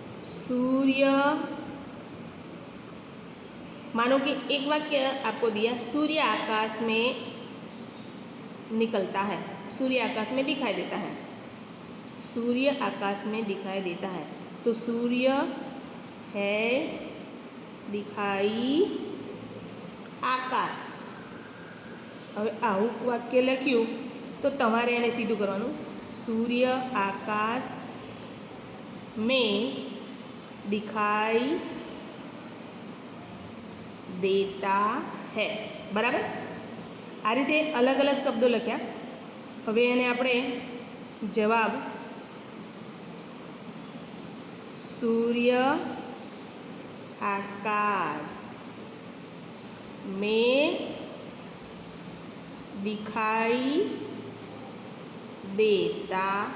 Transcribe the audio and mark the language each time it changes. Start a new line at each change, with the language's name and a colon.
Hindi: सूर्य, मानो कि एक वाक्य आपको दिया, सूर्य आकाश में निकलता है, सूर्य आकाश में दिखाई देता है. सूर्य आकाश में दिखाई देता है, तो सूर्य है दिखाई आकाश.
Gujarati: હવે આવું વાક્ય લખ્યું तो तमारे એને સીધું કરવાનું.
Hindi: सूर्य आकाश में दिखाई देता है.
Gujarati: बराबर, आ रीते अलग अलग शब्दों लख्या. हवे एने आपणे जवाब
Hindi: सूर्य आकाश में दिखाई देता